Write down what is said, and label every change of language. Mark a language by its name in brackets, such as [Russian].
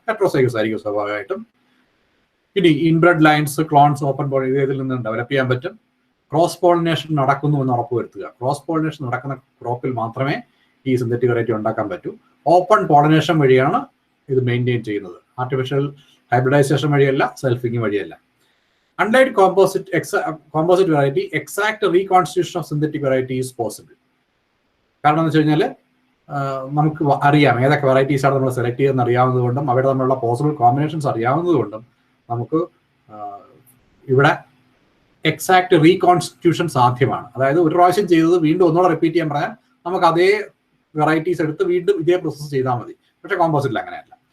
[Malayalam] Heterozygous ആയിരിക്കും സ്വാഭാവികമായിട്ടും. ഇനി inbred lines, clones, open Paul ഇതിൽ നിന്ന് ഡെവലപ്പ് ചെയ്യാൻ പറ്റും. ക്രോസ് പോളിനേഷൻ നടക്കുന്നു എന്ന് ഉറപ്പുവരുത്തുക. ക്രോസ് പോളിനേഷൻ നടക്കുന്ന ക്രോപ്പിൽ മാത്രമേ ഈ സിന്തറ്റിക് വെറൈറ്റി ഉണ്ടാക്കാൻ പറ്റൂ. ഓപ്പൺ പോളിനേഷൻ വഴിയാണ് ഇത് മെയിൻറ്റെയിൻ ചെയ്യുന്നത്. ആർട്ടിഫിഷ്യൽ ഹൈബ്രിഡൈസേഷൻ വഴിയല്ല, സെൽഫിങ് വഴിയല്ല. [English] Unlike composite variety, exact reconstitution of synthetic variety is possible. [Malayalam] കാരണം എന്ന് വെച്ച് കഴിഞ്ഞാൽ നമുക്ക് അറിയാം ഏതൊക്കെ വെറൈറ്റീസാണ് നമ്മൾ സെലക്ട് ചെയ്യുന്നത് അറിയാവുന്നതുകൊണ്ടും അവരുടെ തമ്മിലുള്ള പോസിബിൾ കോമ്പിനേഷൻസ് അറിയാവുന്നതുകൊണ്ടും നമുക്ക് ഇവിടെ എക്സാക്ട് റീകോൺസ്റ്റിറ്റ്യൂഷൻ സാധ്യമാണ്. അതായത് ഒരു പ്രാവശ്യം ചെയ്തത് വീണ്ടും ഒന്നുകൂടെ റിപ്പീറ്റ് ചെയ്യാൻ പറഞ്ഞാൽ നമുക്ക് അതേ വെറൈറ്റീസ് എടുത്ത് വീണ്ടും ഇതേ പ്രോസസ്സ് ചെയ്താൽ മതി. പക്ഷേ കോമ്പോസിറ്റിൽ അങ്ങനെയല്ല.